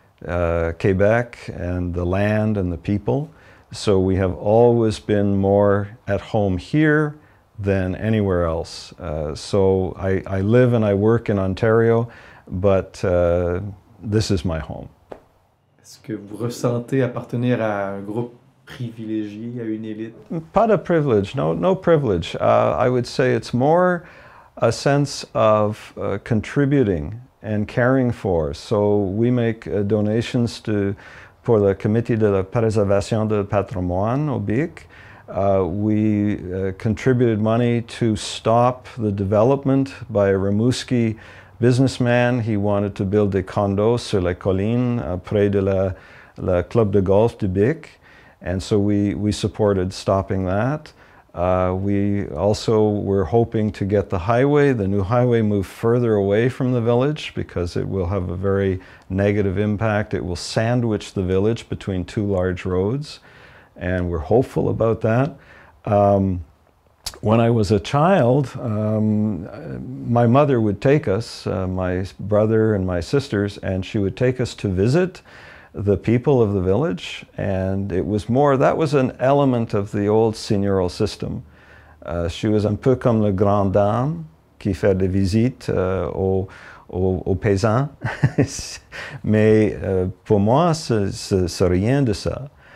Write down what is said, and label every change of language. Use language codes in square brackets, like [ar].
[en] Quebec and the land and the people. So we have always been more at home here than anywhere else. So I live and I work in Ontario, but this is my home. [fr] Est-ce que vous ressentez appartenir à un groupe privilégié, à une élite? Pas de privilege, [en] no privilege. I would say it's more a sense of contributing and caring for. So we make donations [fr] pour le Comité de la Préservation du Patrimoine au BIC. [en] We contributed money to stop the development by a Rimouski businessman. He wanted to build a condo [fr] sur la colline près de la club de golf du BIC. [en] And so we supported stopping that. We also were hoping to get the new highway moved further away from the village because it will have a very negative impact. It will sandwich the village between two large roads, and we're hopeful about that. When I was a child, my mother would take us, my brother and my sisters, and she would take us to visit the people of the village, and it was more, that was an element of the old seigneurial system. She was [fr] un peu comme le grand dame qui fait des visites aux paysans. Mais pour moi, c'est rien de ça.